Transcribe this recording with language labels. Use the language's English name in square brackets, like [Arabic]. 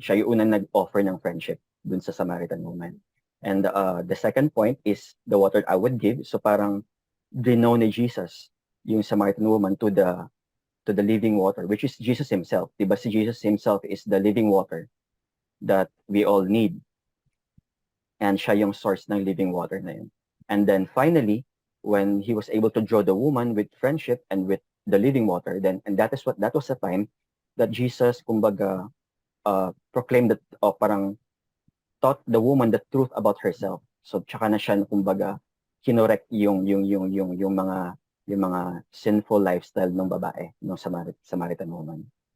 [Filipino] Siya yung unang nag-offer ng friendship dun sa Samaritan woman. [English] And the second point is the water I would give. [Filipino] So parang dino ni [English] Jesus yung Samaritan woman to the living water, which is Jesus himself. Diba si Jesus himself is the living water that we all need. [Filipino] And siya yung source ng living water na yun. [English] And then finally, when he was able to draw the woman with friendship and with the living water, and that was the time that Jesus kumbaga proclaimed that parang taught the woman the truth about herself. [Filipino] So tsaka na siya kumbaga kinorek yung mga sinful lifestyle ng babae, ng Samaritan woman.